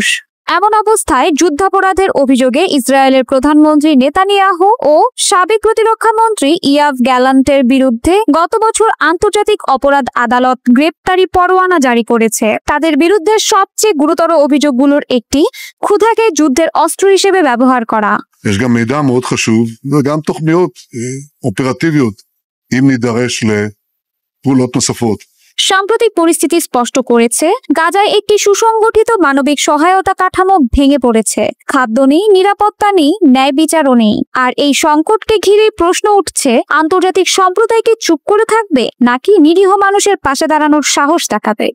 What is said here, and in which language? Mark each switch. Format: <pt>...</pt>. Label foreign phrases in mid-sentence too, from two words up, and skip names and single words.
<bn>এমন অবস্থায় যুদ্ধাপরাধের অভিযোগে ইসরায়েলের প্রধানমন্ত্রী নেতানিয়াহু ও সাবেক প্রতিরক্ষা মন্ত্রী ইয়াভ গ্যালান্টের বিরুদ্ধে গত বছর আন্তর্জাতিক অপরাধ আদালত গ্রেপ্তারি পরোয়ানা জারি করেছে। তাদের বিরুদ্ধে সবচেয়ে গুরুতর অভিযোগগুলোর একটি ক্ষুধাকে যুদ্ধের অস্ত্র হিসেবে ব্যবহার করা।</bn> <he>יש גם מידע מאוד חשוב וגם תוכניות אופרטיביות אם נידרש לפעולות נוספות.</he> <bn>সাম্প্রতিক পরিস্থিতি স্পষ্ট করেছে, গাজায় একটি সুসংগঠিত মানবিক সহায়তা কাঠামো ভেঙে পড়েছে। খাদ্য নেই, নিরাপত্তা নেই, ন্যায় বিচারও নেই। আর এই সংকটকে ঘিরে প্রশ্ন উঠছে, আন্তর্জাতিক সম্প্রদায় কি চুপ করে থাকবে নাকি নিরীহ মানুষের পাশে দাঁড়ানোর সাহস দেখাবে?</bn>